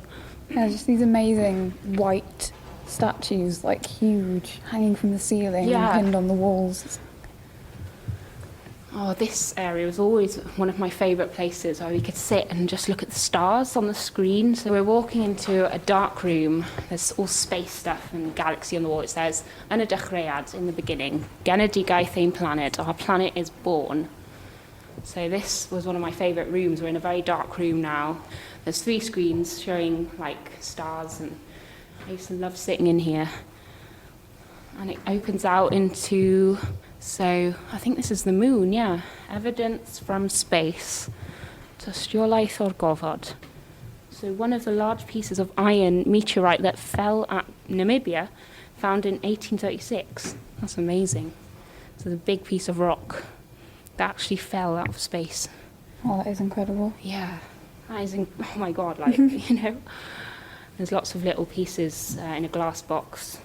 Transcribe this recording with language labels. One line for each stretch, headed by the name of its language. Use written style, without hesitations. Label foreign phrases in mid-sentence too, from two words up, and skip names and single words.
English: Yeah, just these amazing white statues, like huge, hanging from the ceiling Yeah. and pinned on the walls. Oh, this area was always one of my favourite places where we could sit and just look at the stars on the screen. So we're walking into a dark room. There's all space stuff and galaxy on the wall. It says,
Welsh: Yn y dechreuad,
English: in the beginning,
Welsh: genedigaeth ein planet,
English: our planet is born. So this was one of my favourite rooms. We're in a very dark room now. There's 3 screens showing like stars, and I used to love sitting in here. And it opens out into, so I think this is the moon, yeah. Evidence from space.
Welsh: Tystiolaeth o'r gofod.
English: So one of the large pieces of iron meteorite that fell at Namibia, found in 1836. That's amazing. So the big piece of rock that actually fell out of space. Oh, that is incredible. Yeah, that is, oh my God, like, you know. There's lots of little pieces in a glass box.